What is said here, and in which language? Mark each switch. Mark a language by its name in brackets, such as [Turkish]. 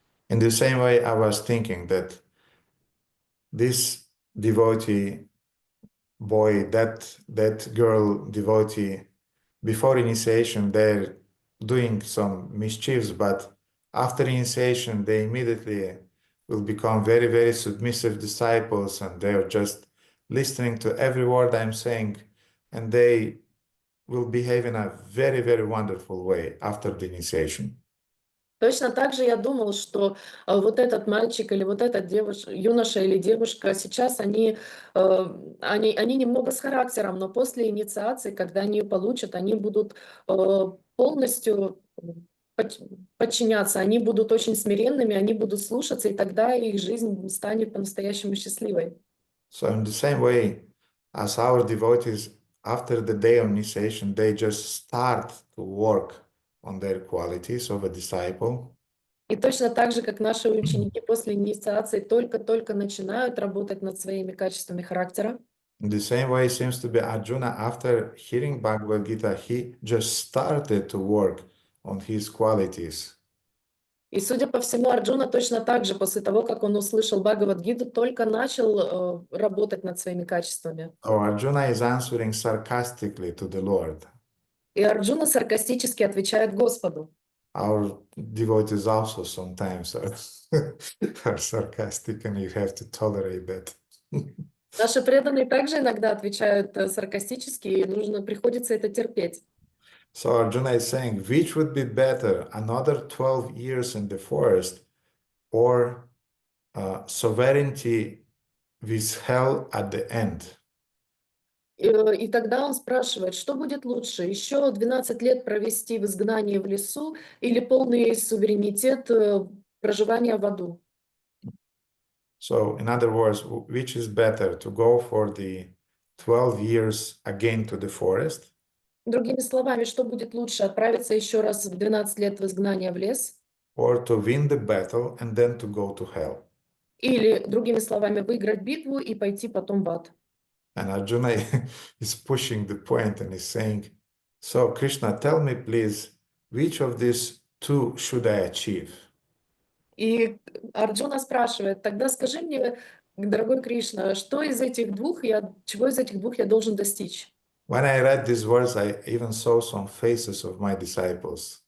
[English] In the same way, I was thinking that this devotee boy, that girl devotee, before initiation, they're doing some mischiefs, but after initiation, they immediately will become very, very submissive disciples, and they're just listening to every word I'm saying, and they will behave in a very, very wonderful way after the initiation. [Russian] Точно так же я думал, что вот этот мальчик или вот этот юноша или девушка, сейчас они немного с характером, но после инициации, когда они ее получат, они будут полностью подчиняться, они будут очень смиренными, они будут слушаться, и тогда их жизнь станет по-настоящему счастливой. [English] So in the same way as our devotees, after the day of initiation, they just start to work on their qualities of a disciple. [Russian] И точно так же, как наши ученики после инициации только-только начинают работать над своими качествами характера. [English] In the same way, it seems to be Arjuna, after hearing Bhagavad Gita, he just started to work on his qualities. [Russian] И, судя по всему, Арджуна точно так же, после того, как он услышал Бхагавад-гиту, только начал работать над своими качествами. [English] So Arjuna is answering sarcastically to the Lord. [Russian] И Арджуна саркастически отвечает Господу. [English] Our devotees also sometimes are sarcastic, and you have to tolerate that. [Russian] Наши преданные также иногда отвечают саркастически, и приходится это терпеть. [English] So Arjuna is saying, which would be better, another 12 years in the forest or sovereignty with hell at the end? [Russian] И тогда он спрашивает, что будет лучше, еще 12 лет провести в изгнании в лесу или полный суверенитет проживания в аду? [English] So, in other words, which is better, to go for the 12 years again to the forest? [Russian] Другими словами, что будет лучше, отправиться еще раз в 12 лет в изгнание в лес? [English] Or to win the battle and then to go to hell? [Russian] Или, другими словами, выиграть битву и пойти потом в ад? [English] And Arjuna is pushing the point and is saying, so Krishna, tell me please, which of these two should I achieve? [Russian] И Арджуна спрашивает, тогда скажи мне, Дорогой Кришна, чего из этих двух я должен достичь? [English] When I read these words, I even saw some faces of my disciples.